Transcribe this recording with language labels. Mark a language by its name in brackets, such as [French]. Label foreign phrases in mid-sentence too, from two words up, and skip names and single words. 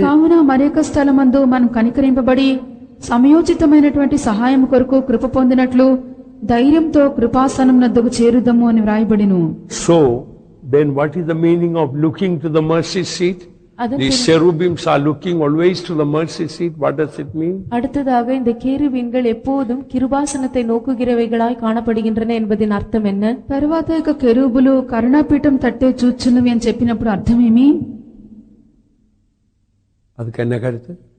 [Telugu] కావున మరొక స్థలమందు మనం కనికరింపబడి సమయోచితమైనటువంటి సహాయం కొరకు కృప పొందినట్లు ధైర్యంతో కృపాసనం నద్దకు చేరుదము అని వ్రాయబడిను. [English] So then what is the meaning of looking to the mercy seat? These cherubims are looking always to the mercy seat. What does it mean? [Tamil] அடுத்ததாக இந்த கேருபீன்கள் எப்போதும் கிருபாசனத்தை நோக்குகிறவைகளாய் காணப்படுகின்றன என்பதின் அர்த்தம் என்ன? [Telugu] తర్వాత యొక్క కెరూబులు కరుణాపీఠం తట్టే చూచున్నవి అని చెప్పినప్పుడు అర్థమేమి? [Tamil] அதுக்கு என்ன கருத்து?